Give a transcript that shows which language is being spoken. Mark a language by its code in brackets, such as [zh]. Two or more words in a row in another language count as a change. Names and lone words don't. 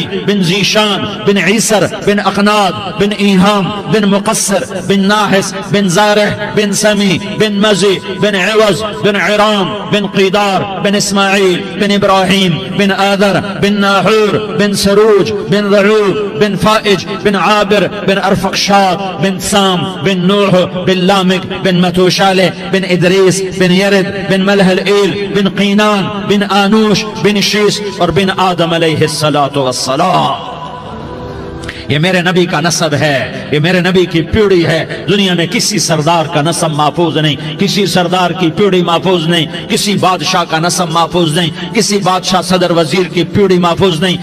[ur] بن زیشان بن عیسر بن اقناد بن ایہام بن مقصر بن ناحس بن زارح بن سمی بن مزی بن عوض بن عرام بن قیدار بن اسماعیل بن ابراہیم بن آذر بن ناحور بن سرور یجوز بن رؤب بن فائز بن عابر بن ارفکشاد بن سام بن نوح بن لامک بن متوشالے بن ادریس بن یرد بن مہلل ایل بن قینان بن انوش بن شیث اور بن آدم [ar] عليه الصلاة والسلام. [ur] یہ میرے نبی کا نسب ہے، یہ میرے نبی کی پیڑھی ہے. دنیا میں کسی سردار کا نسب محفوظ نہیں، کسی سردار کی پیڑھی محفوظ نہیں، کسی بادشاہ کا نسب محفوظ نہیں، کسی بادشاہ صدر وزیر کی پیڑھی محفوظ نہیں.